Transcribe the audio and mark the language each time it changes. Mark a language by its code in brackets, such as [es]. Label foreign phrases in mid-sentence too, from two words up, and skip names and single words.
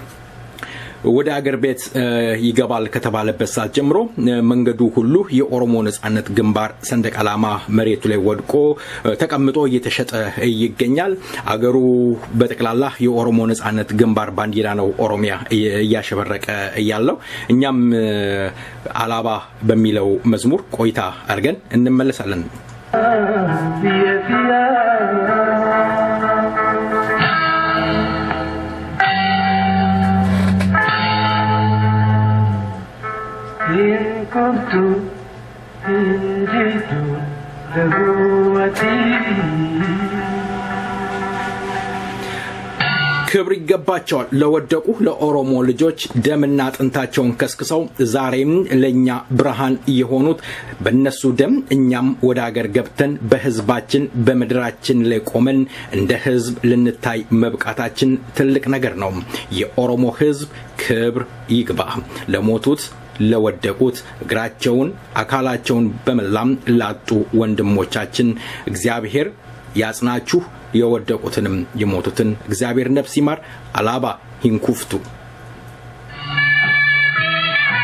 [am] ወደ አገር ቤት ይገባል ከተባለበት ሰዓት ጀምሮ መንገዱ ሁሉ የኦሮሞ ነጻነት ግንባር ሰንደቅ ዓላማ መሬቱ ላይ ወድቆ ተቀምጦ እየተሸጠ ይገኛል አገሩ በተክላላ የኦሮሞ ነጻነት ግንባር ባንዲራ ነው ኦሮሚያ ያሸበረቀ ያለው እኛም አላባ በሚለው መዝሙር ቆይታ አድርገን እንመለሳለን [om] Kuntu hiritu lehuati [am] ክብር ይገባቸዋል ለወደቁ ለኦሮሞ ልጆች ደምና አጥንታቸውን ከስክሰው ዛሬም ለኛ ብርሃን የሆኑት በእነሱ ደም እኛም ወደ ሀገር ገብተን በህዝባችን በመድራችን ላይ ቆመን እንደ ህዝብ ልንታይ መብቃታችን ትልቅ ነገር ነው የኦሮሞ ህዝብ ክብር ይግባ ለሞቱት ለወደቁት እግራቸውን አካላቸውን በመላም ላጡ ወንድሞቻችን እግዚአብሔር ያጽናችሁ የወደቁትንም የሞቱትን እግዚአብሔር ነፍስ ይማር አላባ ይንኩፍቱ